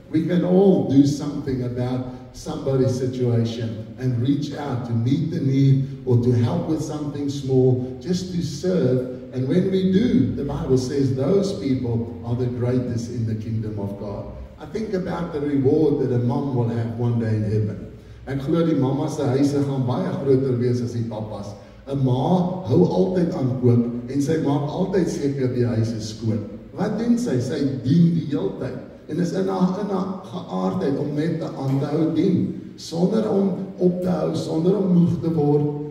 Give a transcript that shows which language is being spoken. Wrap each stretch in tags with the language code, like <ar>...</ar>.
<en>We can all do something about somebody's situation and reach out to meet the need or to help with something small, just to serve. And when we do, the Bible says those people are the greatest in the kingdom of God. I think about the reward that a mom will have one day in heaven.</en> <af>Ek glo die mama se huise gaan baie groter wees as die papas. 'n Ma hou altyd aan kook en sy maak altyd seker die huis is skoon. Wat doen sy? Sy dien die hele tyd. En is in haar geaardheid om net aan te hou dien, sonder om op te hou, sonder om moeg te word.</af>